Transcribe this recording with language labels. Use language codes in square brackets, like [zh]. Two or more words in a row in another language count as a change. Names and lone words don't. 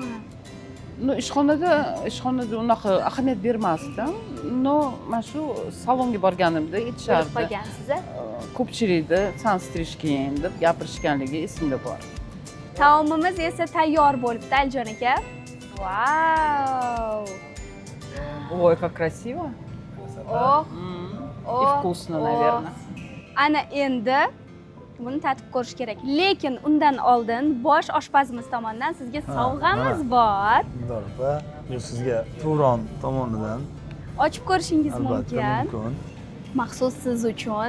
[uz] ishxonada unaqa ahamiyat bermasdim. Men shu salonga borganimda aytishardi. Qolgansiz? Ko'pchilikda san strishking deb gapirishganligi esimda bor. Taomimiz esa tayyor bo'libdi, Alijon aka. Vau! [ru] Ой, как красиво. Oh, И вкусно, наверное. [uz] Ana endi buni tatib ko'rish kerak. Lekin undan oldin bosh oshpazimiz tomonidan sizga sovg'amiz bor. Albatta, bu sizga Turon tomonidan Ochib ko'rishingiz albatta mumkin. Maxsus siz uchun.